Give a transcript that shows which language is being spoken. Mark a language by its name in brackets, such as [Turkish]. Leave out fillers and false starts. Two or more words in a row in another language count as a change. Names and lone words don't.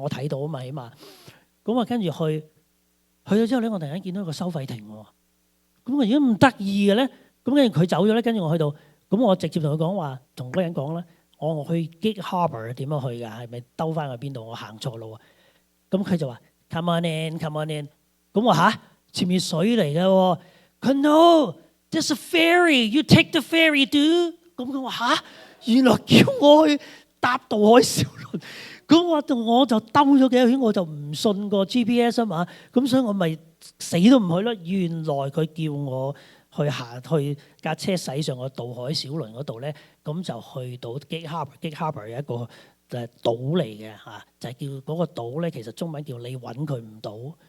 [Cantonese] 我睇到啊嘛，起碼。咁我跟住去咗之後咧，我突然間見到一個收費亭喎。咁我而家咁得意嘅咧，咁跟住佢走咗咧，跟住我去到， 咁我直接同佢講話，同嗰個人講啦，我去 Gig Harbor 點樣去㗎？係咪兜翻去邊度？我行錯路啊！咁佢就話 [English] Come on in，come on in。 [Cantonese] 咁我嚇前面水嚟嘅喎。 [English] 佢 No，there's a ferry，you take the ferry，do。 [Cantonese] 咁佢話嚇，原來叫我去搭渡海小輪。咁我就兜咗幾個圈，我就唔信個 GPS 啊嘛。咁所以我咪死都唔去咯。原來佢叫我去架車駛上個渡海小輪嗰度咧，咁就去到 Gig Harbor。Gig Harbor 有一個島嚟嘅嚇，就係叫嗰個島咧，其實中文叫你揾佢唔到。